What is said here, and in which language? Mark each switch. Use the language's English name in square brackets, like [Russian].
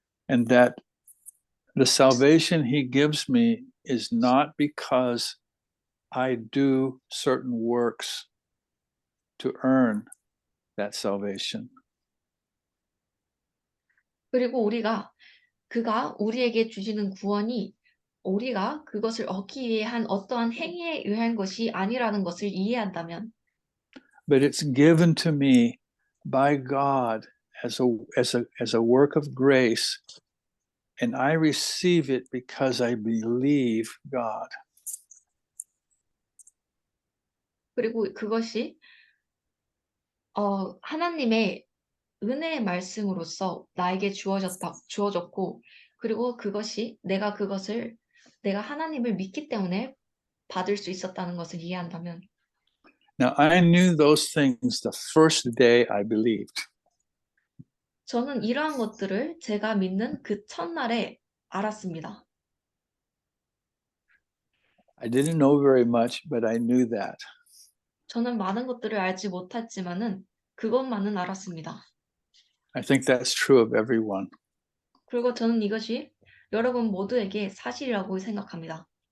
[English] And that the salvation he gives me is not because I do certain works to earn that salvation. [Korean] 그리고 그가 우리에게 주시는 구원이 우리가 그것을 얻기 위해 한 어떠한 행위에 의한 것이 아니라는 것을 이해한다면 [English] But it's given to me by God as a work of grace, and I receive it because I believe God. [Korean] 그리고 그것이 하나님의 은혜의 말씀으로서 나에게 주어졌고 그리고 그것이 내가 하나님을 믿기 때문에 받을 수 있었다는 것을 이해한다면 [English] Now, I knew those things the first day I believed. [Korean] 저는 이러한 것들을 제가 믿는 그 첫날에 알았습니다. [English] I didn't know very much, but I knew that. [Korean] 저는 많은 것들을 알지 못했지만은 그것만은 알았습니다. [English] I think that's true of everyone. [Korean] 그리고 저는 이것이 여러분 모두에게 사실이라고 생각합니다.